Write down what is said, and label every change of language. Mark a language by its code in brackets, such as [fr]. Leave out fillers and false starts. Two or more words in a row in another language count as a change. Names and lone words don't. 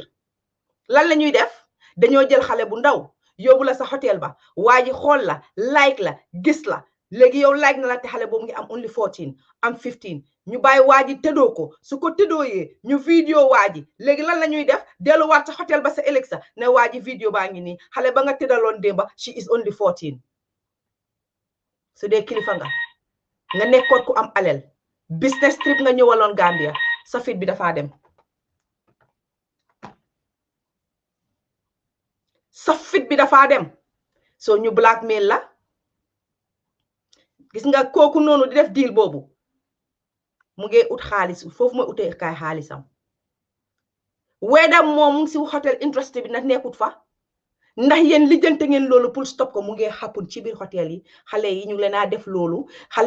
[wo] lan la ñuy def dañoo jël xale bu ndaw yóbbu la sa hôtel ba waa ji xool la like la gis la léegi yow like na la te xale boobu ngi am only 14 am 15 ñu bàyyi waa ji tëddoo ko su ko tëddooyee ñu vidéo waa ji léegi lan la ñuy def delluwaat sa hôtel ba sa ëllëg sa ne waa ji vidéo baa ngi nii xale ba nga tëddaloon démba [en] she is only 14 [wo] su dee kilifa nga nekkoon ku am alal [en] business trip [wo] nga ñëwaloon Gambia sa fit bi dafaa dem sa fit bi dafaa dem soo ñu blackmail la gis nga kooku noonu di def deal boobu mu ngi ut xaalis foofu mooy utee kaay xaalisam weeda moom si hôtel interest bi nag nekkut fa ndax yéen lijjante ngeen loolu pour stop ko mu ngi xappun ci biir hôtel yi xale yi ñu leen a def loolu xale